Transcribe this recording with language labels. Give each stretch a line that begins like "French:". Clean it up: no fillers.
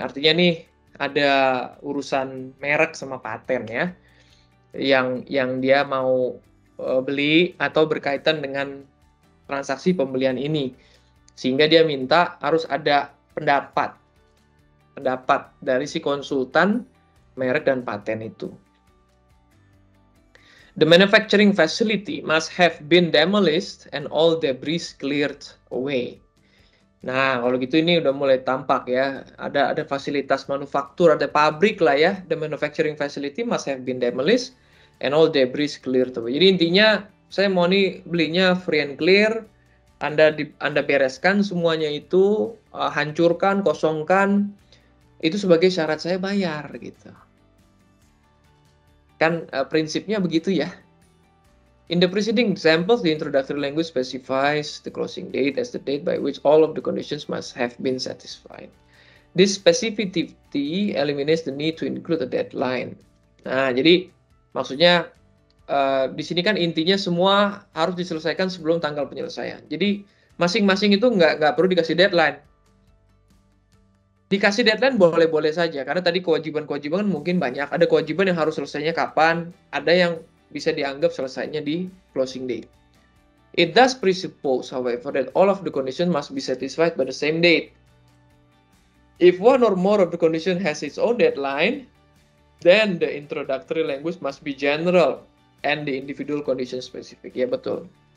Indonesian: Artinya nih ada urusan merek sama paten ya, yang dia mau beli atau berkaitan dengan transaksi pembelian ini, sehingga dia minta harus ada pendapat dari si konsultan merek dan paten itu.
English: The manufacturing facility must have been demolished and all debris cleared away.
Indonesian: Nah, kalau gitu ini udah mulai tampak ya, ada fasilitas manufaktur, ada pabrik lah ya.
English: The manufacturing facility must have been demolished and all debris cleared away.
Indonesian: Jadi intinya saya mau nih belinya
English: free and clear.
Indonesian: Anda bereskan semuanya itu, hancurkan, kosongkan, itu sebagai syarat saya bayar gitu. Kan prinsipnya begitu ya.
English: In the preceding examples, the introductory language specifies the closing date as the date by which all of the conditions must have been satisfied. This specificity eliminates the need to include a deadline.
Indonesian: Nah, jadi maksudnya di sini kan intinya semua harus diselesaikan sebelum tanggal penyelesaian. Jadi masing-masing itu nggak perlu dikasih deadline. Dikasih deadline boleh-boleh saja, karena tadi kewajiban-kewajiban mungkin banyak. Ada kewajiban yang harus selesainya kapan, ada yang bisa dianggap selesainya di closing date.
English: It does presuppose, however, that all of the conditions must be satisfied by the same date. If one or more of the condition has its own deadline, then the introductory language must be general and the individual condition specific.
Indonesian: Ya betul.